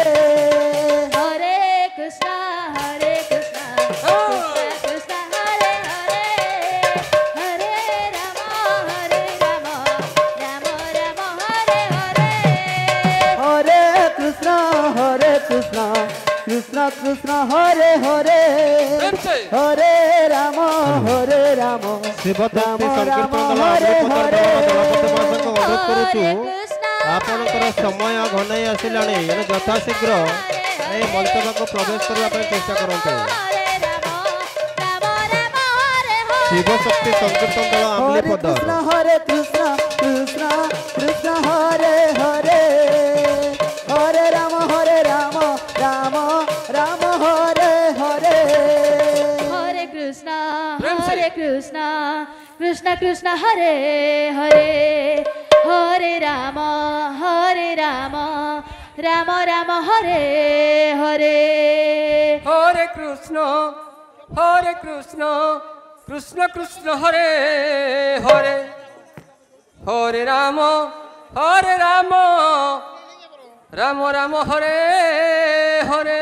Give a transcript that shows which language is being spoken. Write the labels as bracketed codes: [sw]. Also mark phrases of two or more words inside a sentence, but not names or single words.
[sa] হরে কৃষ্ণ কৃষ্ণ কৃষ্ণ হরে হরে হরে রাম রাম রাম হরে হরে হরে কৃষ্ণ কৃষ্ণ কৃষ্ণ হরে হরে হরে রাম রাম [or] ଶିବଶକ୍ତି ସଂକୀର୍ତ୍ତନ ଦଳ ଆମ୍ଲିପଦର ଦଳପତି ମହାଶୟଙ୍କୁ ଅନୁରୋଧ କରୁଛୁ ଆପଣଙ୍କର ସମୟ ଘନେଇ ଆସିଲାଣି ଏଣୁ ଯଥାଶୀଘ୍ର ଏହି ମଞ୍ଚ ପାଖକୁ ପ୍ରବେଶ କରିବା ପାଇଁ ଚେଷ୍ଟା କରନ୍ତୁ। ଶିବଶକ୍ତି ସଂକୀର୍ତ୍ତନ ଦଳ ଆମ୍ଲିପଦର [sa] ହରେ କୃଷ୍ଣ କୃଷ୍ଣ କୃଷ୍ଣ ହରେ ହରେ ହରେ ରାମ ରାମ ରାମ ହରେ ହରେ हरे कृष्णा कृष्ण कृष्ण हरे हरे हरे राम राम राम हरे हरे हरे कृष्ण कृष्ण कृष्ण हरे हरे हरे राम राम राम हरे हरे